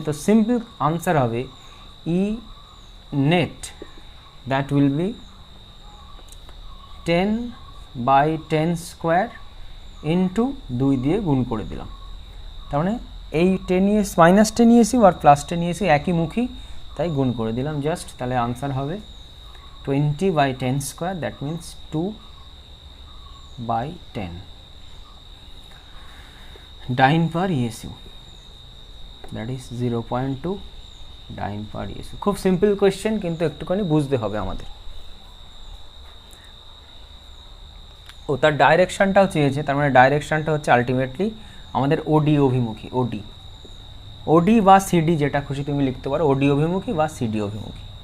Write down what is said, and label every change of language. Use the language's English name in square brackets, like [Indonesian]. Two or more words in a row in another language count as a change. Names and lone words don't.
[Bangla] তো [English] simple answer [Bangla] হবে [English] E net, that will be [Bangla] 10/10² ইন্টু 2 দিয়ে গুণ করে দিলাম। তার মানে এই -10 ESU আর +10 ESU একইমুখী, তাই গুণ করে দিলাম জাস্ট। তাহলে আনসার হবে 20/10², [English] that means 2/10 dyne per ESU, that is 0.2 dyne per ESU। [Bangla] খুব [English] simple question, [Bangla] কিন্তু একটুখানি বুঝতে হবে আমাদের। ও তার ডাইরেকশনটাও চেয়েছে, তার মানে ডাইরেকশনটা হচ্ছে আলটিমেটলি আমাদের ওডি অভিমুখী, ওডি বা সিডি, যেটা খুশি তুমি লিখতে পারো, ওডি অভিমুখী বা সিডি অভিমুখী।